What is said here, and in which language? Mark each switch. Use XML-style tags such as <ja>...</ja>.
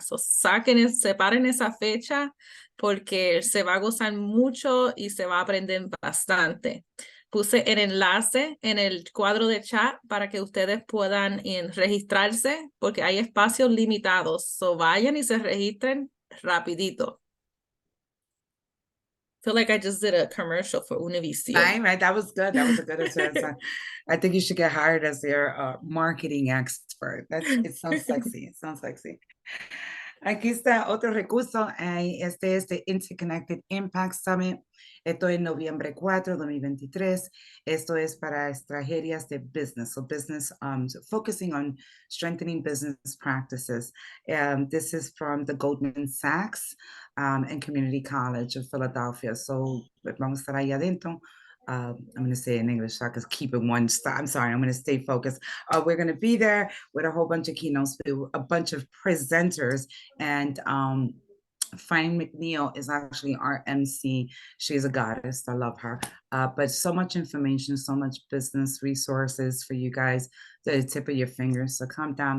<es>So, separen esa fecha porque se va a gozar mucho y se va a aprender bastante. Puse el enlace en el cuadro de chat para que ustedes puedan registrarse porque hay espacios limitados. So, vayan y se registren rapidito.</es> <en>Feel like I just did a commercial for Univision. Right, that was good. That was a good answer. I think you should get hired as their marketing expert. It sounds sexy. It sounds sexy.</en> <es>Aquí está otro recurso. Este es the Interconnected Impact Summit. Esto es noviembre 4, 2023. Esto es para estrategias de business.</es> <en>So business, focusing on strengthening business practices. This is from the Goldman Sachs and Community College of Philadelphia.</en> <es>So vamos a estar ahí adentro.</es> <en>I'm going to say it in English so I can keep it one stop. I'm sorry, I'm going to stay focused. We're going to be there with a whole bunch of keynotes, a bunch of presenters, and Fine McNeil is actually our MC. She's a goddess. I love her. But so much information, so much business resources for you guys to the tip of your fingers. So come down.</en>